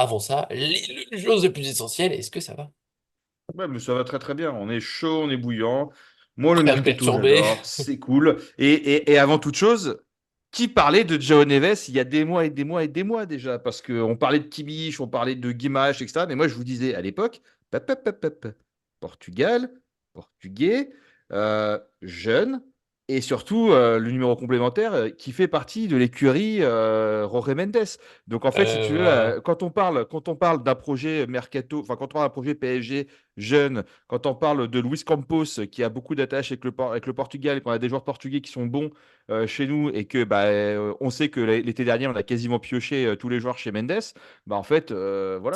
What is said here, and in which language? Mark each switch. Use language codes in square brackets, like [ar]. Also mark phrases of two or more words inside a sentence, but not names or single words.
[fr] Avant ça, les choses les plus essentielles, est-ce que ça va? Ouais, mais ça va très très bien. On est chaud, on est bouillant. Moi, le Prêt à me mercato, perturber? j'adore. C'est cool. Et avant toute chose, qui parlait de João Neves il y a des mois et des mois et des mois déjà? Parce qu'on parlait de Kimmich, on parlait de Guimarães, etc. Mais moi, je vous disais à l'époque, pep, pep, pep, pep, pep. Portugal, portugais, jeune, et surtout le numéro complémentaire qui fait partie de l'écurie Jorge Mendes. Donc en fait, si tu veux, Voilà. quand on parle d'un projet mercato, enfin quand on parle d'un projet PSG jeune, quand on parle de Luis Campos qui a beaucoup d'attaches avec le Portugal, qu'on a des joueurs portugais qui sont bons chez nous et que on sait que l'été dernier on a quasiment pioché tous les joueurs chez Mendes, bah en fait voilà.